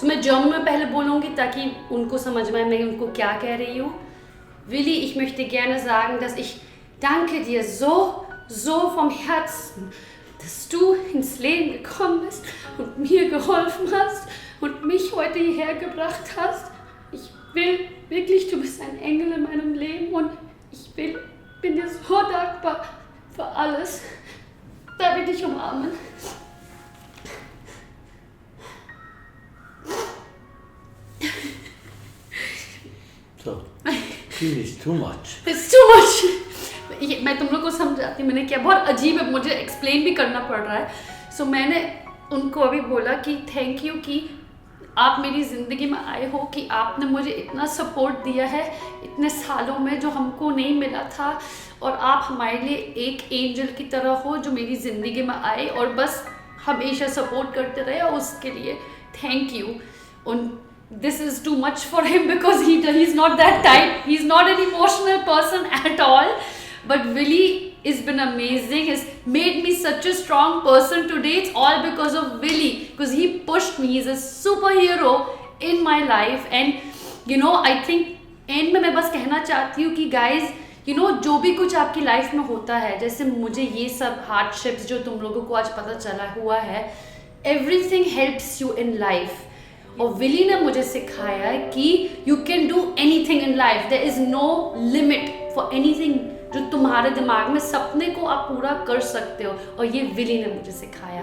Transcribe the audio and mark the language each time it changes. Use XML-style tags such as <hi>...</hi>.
<hi>So मैं German में पहले बोलूँगी, ताकि उनको समझ में आए मैं उनको क्या कह रही हूँ.</hi> <de>Willy, ich möchte gerne sagen, dass ich danke dir so vom Herzen, dass du ins Leben gekommen bist und mir geholfen hast und mich heute hierher gebracht hast. Ich will wirklich, du bist ein Engel in meinem Leben und ich bin dir so dankbar für alles. Darf ich dich umarmen?</de> <en>So, this is too much. It's too much.</en> <hi>मैं तुम लोग को समझाती, मैंने क्या बहुत अजीब है, मुझे एक्सप्लेन भी करना पड़ रहा है. सो मैंने उनको अभी बोला कि थैंक यू कि आप मेरी ज़िंदगी में आए हो, कि आपने मुझे इतना सपोर्ट दिया है इतने सालों में जो हमको नहीं मिला था, और आप हमारे लिए एक एंजल की तरह हो जो मेरी ज़िंदगी में आए और बस हमेशा सपोर्ट करते रहे, और उसके लिए थैंक यू.</hi> <en>और this is too much for him because he's not that type. He's not an emotional person at all. But Willy has been amazing. He's made me such a strong person today. It's all because of Willy, because he pushed me. He's a superhero in my life. And you know, I think</en> <hi>end में मैं बस कहना चाहती हूँ कि</hi> <en>guys, you know,</en> <hi>जो भी कुछ आपकी लाइफ में होता है, जैसे मुझे ये सब hardships जो तुम लोगों को आज पता चला हुआ है,</hi> <en>everything helps you in life.</en> <hi>और विली ने मुझे सिखाया कि</hi> <en>you can do anything in life. There is no limit for anything.</en> <hi>जो तुम्हारे दिमाग में सपने को आप पूरा कर सकते हो, और ये विली ने मुझे सिखाया.</hi>